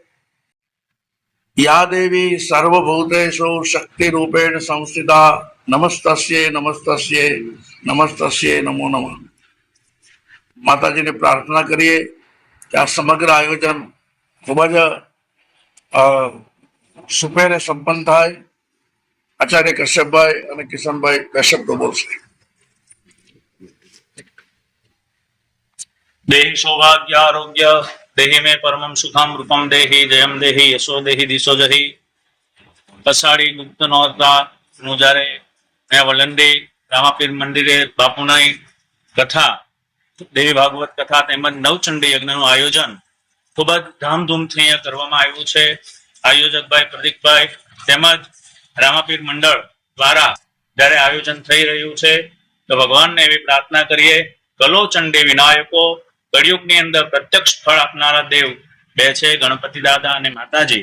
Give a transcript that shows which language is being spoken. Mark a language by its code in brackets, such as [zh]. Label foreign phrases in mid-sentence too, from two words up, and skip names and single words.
[sa] या देवी सर्वभूतेषु शक्ति रूपेण संस्थिता नमस्तस्यै नमस्तस्यै नमस्तस्यै नमो नमः. [gu] માતાજીને પ્રાર્થના કરીએ કે આ સમગ્ર આયોજન ખૂબ જ સુપેરે સંપન્ન થાય. આચાર્ય કશ્યપભાઈ અને કિશનભાઈ કશ્યપ બોલશે. [sa] देहि सौभाग्य आरोग्य देहि में परमं सुखम रूपम देहि जयम देहि यशो देहि दिशो जहि. [gu] અષાઢી ગુપ્ત નોરતા નું જ્યારે અહીંયા વલંડી રામાપીર મંદિરે બાપુની કથા, દેવી ભાગવત કથા તેમજ નવચંડી યજ્ઞનું આયોજન ખૂબ જ ધામધૂમથી અહીંયા કરવામાં આવ્યું છે. આયોજકભાઈ પ્રદીપભાઈ તેમજ રામાપીર મંડળ દ્વારા જ્યારે આયોજન થઈ રહ્યું છે, તો ભગવાનને એવી પ્રાર્થના કરીએ, [sa] कलौ चण्डी विनायकौ, [gu] કળિયુગની અંદર પ્રત્યક્ષ ફળ આપનારા દેવ બે છે, ગણપતિ દાદા અને માતાજી.